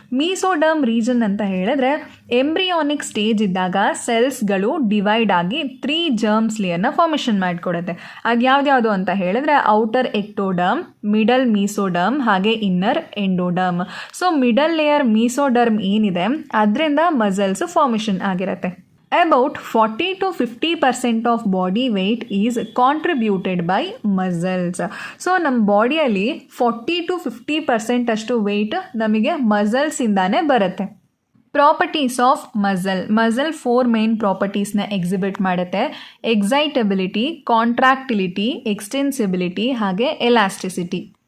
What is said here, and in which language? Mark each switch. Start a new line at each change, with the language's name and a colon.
Kannada: ಮೀಸೋಡರ್ಮ್ region ಅಂತ ಹೇಳಿದ್ರೆ embryonic stage ಇದ್ದಾಗ ಸೆಲ್ಸ್ಗಳು ಡಿವೈಡ್ ಆಗಿ 3 ಜರ್ಮ್ಸ್ ಲೇಯರ್ನ ಫಾರ್ಮೇಷನ್ ಮಾಡಿಕೊಡುತ್ತೆ. ಅದು ಯಾವ್ದ್ಯಾವುದು ಅಂತ ಹೇಳಿದ್ರೆ ಔಟರ್ ಎಕ್ಟೋಡರ್ಮ್, ಮಿಡಲ್ ಮೀಸೋಡರ್ಮ್ ಹಾಗೆ inner endoderm. So middle layer ಮೀಸೋಡರ್ಮ್ ಏನಿದೆ ಅದರಿಂದ ಮಸಲ್ಸ್ ಫಾರ್ಮೇಷನ್ ಆಗಿರುತ್ತೆ.
English: About 40 to 50% of body weight is contributed by muscles.
Kannada: So ನಮ್ಮ ಬಾಡಿಯಲ್ಲಿ 40 to 50% ಅಷ್ಟು ವೆಯ್ಟ್ ನಮಗೆ ಮಸಲ್ಸಿಂದಾನೇ ಬರುತ್ತೆ. Properties of muscle 4 main ಪ್ರಾಪರ್ಟೀಸ್ನ exhibit ಮಾಡುತ್ತೆ. ಎಕ್ಸೈಟಬಿಲಿಟಿ, ಕಾಂಟ್ರಾಕ್ಟಿಲಿಟಿ, ಎಕ್ಸ್ಟೆನ್ಸಿಬಿಲಿಟಿ ಹಾಗೆ ಎಲಾಸ್ಟಿಸಿಟಿ.